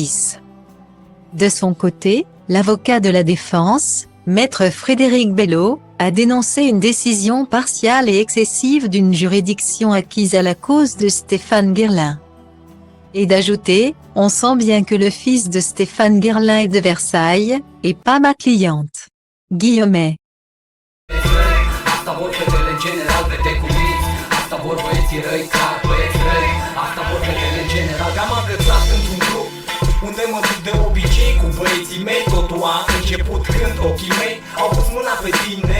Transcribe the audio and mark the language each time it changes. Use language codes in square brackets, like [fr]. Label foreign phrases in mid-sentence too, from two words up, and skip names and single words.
[fr] » De son côté, l'avocat de la défense, maître Frédéric Belot, a dénoncé une décision partiale et excessive d'une juridiction acquise à la cause de Stéphane Guerlain. Et d'ajouter: « On sent bien que le fils de Stéphane Guerlain est de Versailles, et pas ma cliente. » Guillemets. [ro] Unde mă duc de obicei cu băieții mei. Totul a început când ochii mei au pus mâna pe tine.